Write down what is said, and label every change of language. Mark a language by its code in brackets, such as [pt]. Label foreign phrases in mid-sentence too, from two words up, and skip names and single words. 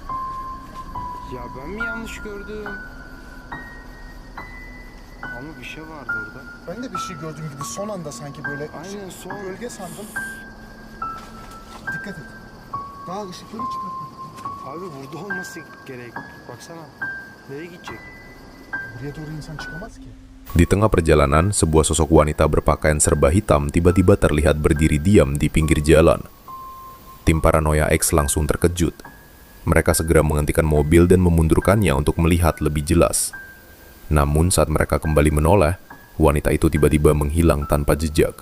[tr] Ya ben mi yanlış gördüm? Ama bir şey vardı orada. Ben de bir şey gördüğüm gibi son anda sanki böyle Aynen, son. gölge sandım. Dikkat et. Daha ışıkları çıkartmadım. Abi burada olması gerek. Baksana. Nereye gidecek? Buraya doğru insan çıkamaz ki. [id] Di tengah perjalanan, sebuah sosok wanita berpakaian serba hitam tiba-tiba terlihat berdiri diam di pinggir jalan. Tim Paranoia X langsung terkejut. Mereka segera menghentikan mobil dan memundurkannya untuk melihat lebih jelas. Namun saat mereka kembali menoleh, wanita itu tiba-tiba menghilang tanpa jejak.